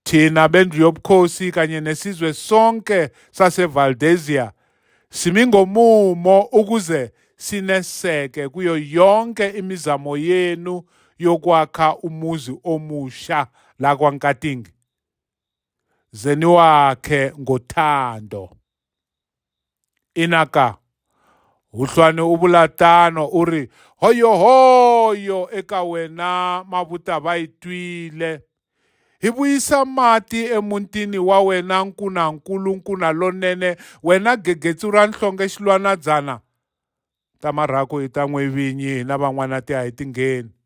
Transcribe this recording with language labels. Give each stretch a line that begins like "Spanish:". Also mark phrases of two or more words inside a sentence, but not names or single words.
Zulu: thina bendlu yobukhosi kanye nesizwe sonke saseValdezia simi ngomumo ukuze sineseke kuyo yonke imizamo yenu yokwakha umuzi omusha la kwaNkatingi. Zeniwakhe ngothando.
Tsonga: Inaka Huhlwane u vula tano u ri hoyo eka wena Mavuta va yi twile. Hi vuyisa mati emutini wa wena Nkunankulu Nkuna lonene wena gegetsu ra nhlonge xilwanadzana ta marhaku hi ta n'wevinyi na van'wana ti a hi tingheni.